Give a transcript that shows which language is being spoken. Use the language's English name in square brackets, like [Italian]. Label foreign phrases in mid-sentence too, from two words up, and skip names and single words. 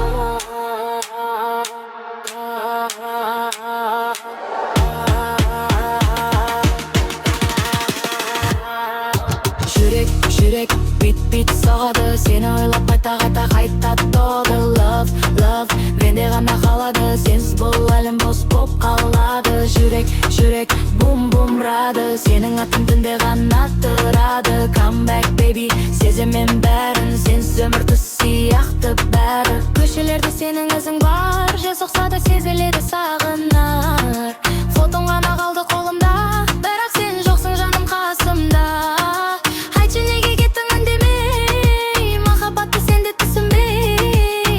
[Kazakh] Жүрек бит соғады, сені ойлап қайта толды. Love, менде ғана қалады, сенсіз бұл әлем бос боп қалады. Жүрек бум рады, сенің атың түнде ғана тұрады. [English] Come back baby, [Kazakh] сеземін бәрін, сенсіз өмір түс сияқты бәрі. Көшелерде сенің ізің бар, жел соқса да сезіледі сағынар. Фотоң ғана қалды қолымда, бірақ сен жоқсың жаным қасымда. Айтшы неге кеттің үндемей, махаббатты сен де түсінбей.